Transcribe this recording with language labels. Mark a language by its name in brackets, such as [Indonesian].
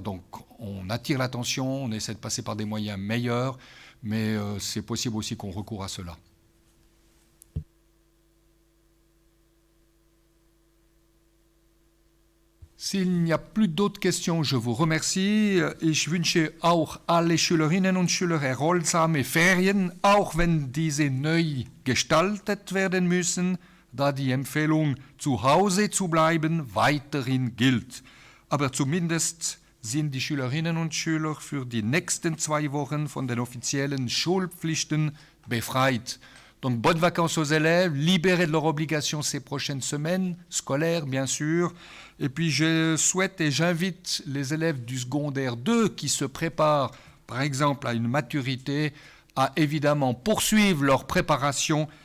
[French] Donc on attire l'attention, on essaie de passer par des moyens meilleurs. Mais c'est possible aussi qu'on recourt à cela. S'il n'y a plus d'autres questions, je vous remercie. [German] Ich wünsche auch alle Schülerinnen und Schüler erholsame Ferien, auch wenn diese neu gestaltet werden müssen. da die Empfehlung, zu Hause zu bleiben, weiterhin gilt. Aber zumindest sind die Schülerinnen und Schüler für die nächsten 2 Wochen von den offiziellen Schulpflichten befreit. [French] Donc, bonnes vacances aux élèves, libérés de leurs obligations ces prochaines semaines, scolaires bien sûr. Et puis, je souhaite et j'invite les élèves du secondaire 2 qui se préparent, par exemple, à une maturité, à évidemment poursuivre leur préparation.